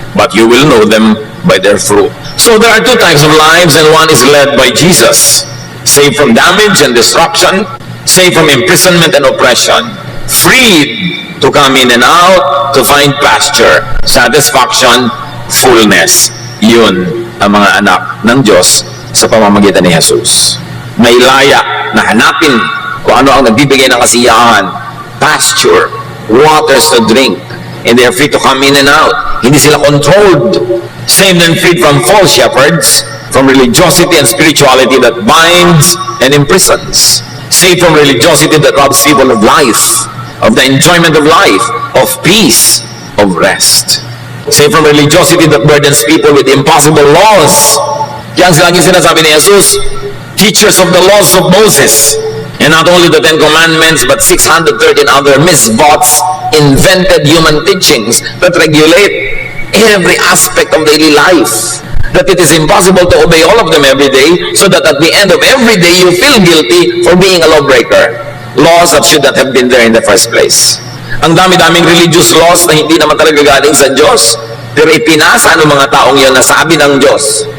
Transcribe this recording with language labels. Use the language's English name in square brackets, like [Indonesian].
[English] But you will know them by their fruit. So there are two types of lives, and one is led by Jesus. Saved from damage and destruction, saved from imprisonment and oppression, freed to come in and out, to find pasture, satisfaction, fullness. [Filipino] Yun ang mga anak ng Diyos sa pamamagitan ni Jesus. May laya na hanapin kung ano ang nagbibigay ng kasiyahan, [English] pasture, waters to drink, and they are free to come in and out. [Filipino] Hindi sila controlled. [English] Saved and freed from false shepherds, from religiosity and spirituality that binds and imprisons. Saved from religiosity that robs people of life, of the enjoyment of life, of peace, of rest. Saved from religiosity that burdens people with impossible laws. [Filipino] Kaya ang lagi sinasabi ni Jesus, [English] teachers of the laws of Moses. And not only the 10 Commandments, but 613 other misbots, invented human teachings that regulate every aspect of daily life. That it is impossible to obey all of them every day, so that at the end of every day, you feel guilty for being a lawbreaker. Laws that should not have been there in the first place. [Filipino] Ang dami-daming religious laws na hindi naman talaga galing sa Diyos, pero ipinasa ng mga taong yun na sabi ng Diyos.